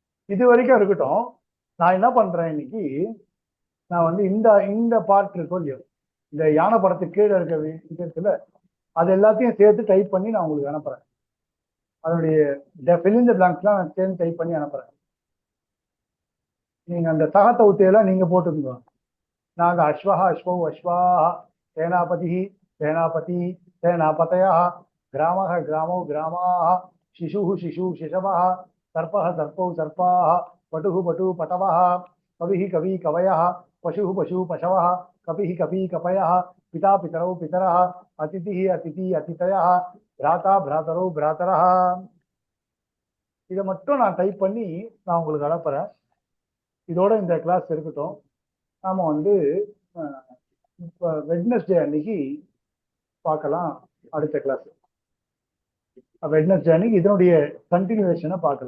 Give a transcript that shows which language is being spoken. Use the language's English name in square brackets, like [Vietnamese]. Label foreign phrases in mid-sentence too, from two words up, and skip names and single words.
[Tamil] இது வரைக்கும் இருக்கட்டும். நான் என்ன பண்றேன் இன்னைக்கு, நான் வந்து இந்த இந்த பார்ட் இருக்கும் இல்லையோ, இந்த யானை படத்துக்கு கீழே இருக்க இது இருக்குல்ல, அது எல்லாத்தையும் சேர்த்து டைப் பண்ணி நான் உங்களுக்கு அனுப்புறேன். அதனுடைய [English] fill in the blanks [Tamil] எல்லாம் நான் சேர்ந்து டைப் பண்ணி அனுப்புறேன். நீங்க அந்த சகத்த உத்தையெல்லாம் நீங்க போட்டுக்கோங்க. [Sanskrit] நாங்க अश्वः अश्वौ अश्वाः सेनापति सेनापति सेनापतयः ग्रामः ग्रामौ ग्रामाः शिशुः शिशु शिशवः सर्पः सर्पौ सर्पाः पटुः पटु पटवः कविः कवि कवयः पशुः पशु पशवः कपिः कपि कपयः पिता पितरौ पितरः अतिथिः अतिथि अतिथयः भ्राता भ्रातरौ भ्रातरः. [Tamil] இதை மட்டும் நான் டைப் பண்ணி நான் உங்களுக்கு அனுப்புறேன். இதோட இந்த கிளாஸ் இருக்கட்டும். நாம வந்து இப்போ வெட்னஸ்டே அன்னைக்கு பார்க்கலாம் அடுத்த கிளாஸ். வெட்னஸ்டே அன்னைக்கு இதனுடைய கண்டினியூவேஷனை பார்க்கலாம்.